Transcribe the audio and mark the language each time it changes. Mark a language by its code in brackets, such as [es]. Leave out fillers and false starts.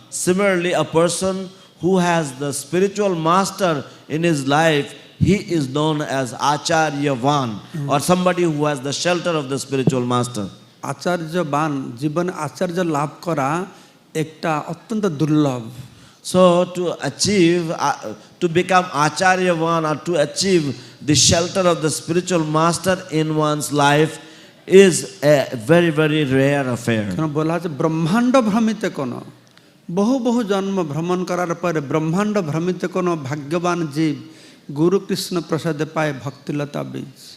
[en] Similarly, a person who has the spiritual master in his life, he is known as acharyavan, or somebody who has the shelter of the spiritual master. [bn] আচার্যবান জীবনে আচার্য লাভ করা একটা অত্যন্ত দুর্লভ। [en] So to achieve, to become acharyavan or to achieve the shelter of the spiritual master in one's life is a very, very rare affair. [bn] কেন বলা আছে ব্রহ্মাণ্ড ভ্রমিতে কোন, বহু বহু জন্ম ভ্রমণ করার পরে ব্রহ্মাণ্ড ভ্রমিতে কোন ভাগ্যবান জীব গুরু কৃষ্ণ প্রসাদে পায় ভক্তিলতা বীজ।